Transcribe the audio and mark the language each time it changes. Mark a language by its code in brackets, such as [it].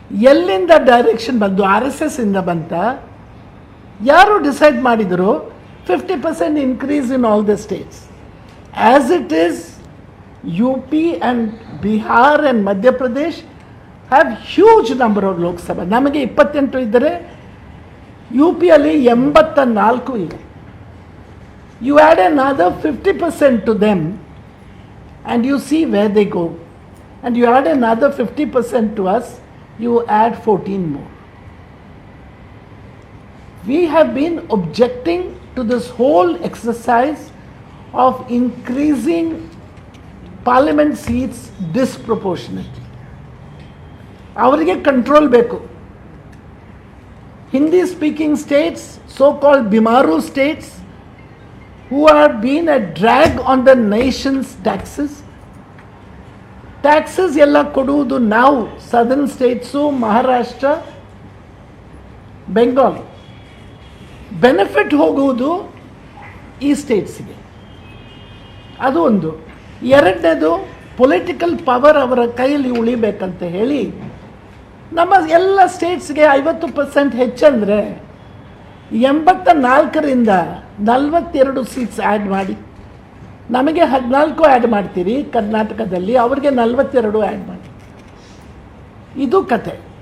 [kn] ಎಲ್ಲಿಂದ ಡೈರೆಕ್ಷನ್ ಬಂತು? RSS ಇಂದ ಬಂತ? ಯಾರು ಡಿಸೈಡ್ ಮಾಡಿದರು 50% [en] Increase in all the states? As it is, UP and Bihar and Madhya Pradesh have huge number of Lok Sabha. [kn] ನಮಗೆ 28 ಇದ್ದರೆ UPಯಲ್ಲಿ 84 ಇದೆ. [en] You add another 50% to them and you see where they go. And you add another 50% to us, you add 14 more. We have been objecting to this whole exercise of increasing parliament seats disproportionately. [kn] ಅವರಿಗೆ control ಬೇಕು. [en] Hindi speaking states, so-called Bimaru states, who have been a drag on the nation's taxes. [kn] Taxes ಎಲ್ಲ ಕೊಡುವುದು ನಾವು, southern states, Maharashtra, Bengal. Benefit ಹೋಗುವುದು ಈ ಸ್ಟೇಟ್ಸ್ಗೆ. ಅದು ಒಂದು. ಎರಡನೇದು, ಪೊಲಿಟಿಕಲ್ ಪವರ್ ಅವರ ಕೈಯಲ್ಲಿ ಉಳಿಬೇಕಂತ ಹೇಳಿ ನಮ್ಮ ಎಲ್ಲ ಸ್ಟೇಟ್ಸ್ಗೆ 50% ಹೆಚ್ಚಂದರೆ 84ರಿಂದ 42 ಸೀಟ್ಸ್ ಆ್ಯಡ್ ಮಾಡಿ, ನಮಗೆ 14 ಆ್ಯಡ್ ಮಾಡ್ತೀರಿ ಕರ್ನಾಟಕದಲ್ಲಿ, ಅವ್ರಿಗೆ 42 ಆ್ಯಡ್ ಮಾಡಿ. ಇದು ಕತೆ.